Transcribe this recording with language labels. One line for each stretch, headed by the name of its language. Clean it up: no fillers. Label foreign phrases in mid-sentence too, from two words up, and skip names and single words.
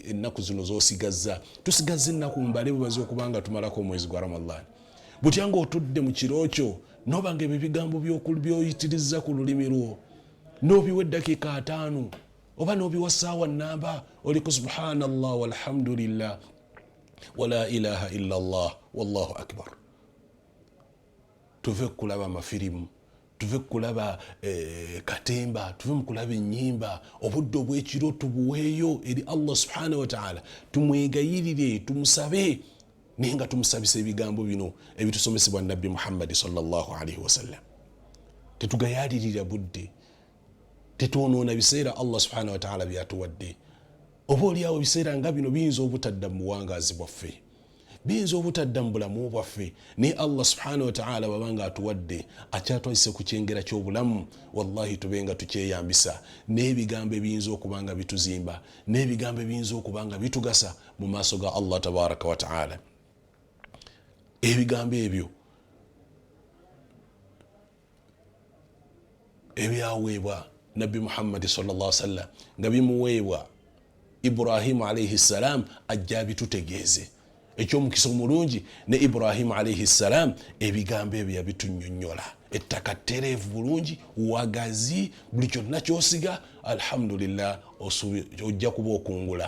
Ganda: Ennaku zino z'osigazza, tusigazza ennaku mbale bubaze okubanga tumalako omwezi gwa Ramadhani. Butyanga otudde mu kiro kyo n'obanga ebyo bigambo by'oyitiriza ku lulimi lwo n'obiwa eddakiika 5 oba n'obiwa ssaawa nnamba, oliko
Arabic: سبحان الله والحمد لله ولا إله إلا الله والله أكبر.
Ganda: Tuve kulaba amafirimu, tuve kulaba katemba, tuve mu kulaba ennyimba. Obudde obw'ekiro tubuweeyo eri
Arabic: الله سبحانه وتعالى,
Ganda: tumwegayirire, tumusabe, naye nga tumusabisa ebigambo bino ebitusomesebwa nabbi Muhammad
Arabic: صلى الله عليه وسلم.
Ganda: Tetugayalirira budde, tetwonoona biseera
Arabic: الله سبحانه وتعالى
Ganda: byatuwadde. oba oliawo ebiseera nga bino biyinza obutadda mu buwangaazi bwaffe, biyinza obutadda mu bulamu bwaffe, naye
Arabic: الله سبحانه وتعالى
Ganda: wabanga atuwadde akyatwayise ku kyengera ky'obulamu, wallahi tubenga tukyeyambisa n'ebigambo ebiyinza okubanga bituzimba, n'ebigambo ebiyinza okubanga bitugasa mu maaso ga
Arabic: الله تبارك وتعالى.
Ganda: Ebigambo ebyo ebyaweebwa Nabbi Muhammad
Arabic: صلى الله عليه وسلم
Ganda: nga bimuweebwa Ibrahimu
Arabic: عليه السلام
Ganda: ajja bitutegeeze ekyomukisa omulungi ne Ibrahimu
Arabic: عليه السلام
Ganda: ebigambo ebyo yabitunyonnyola ettaka ttereevu bulungi wagazi buli kyonna kyosiga alhamdulillah ojja kuba okungula.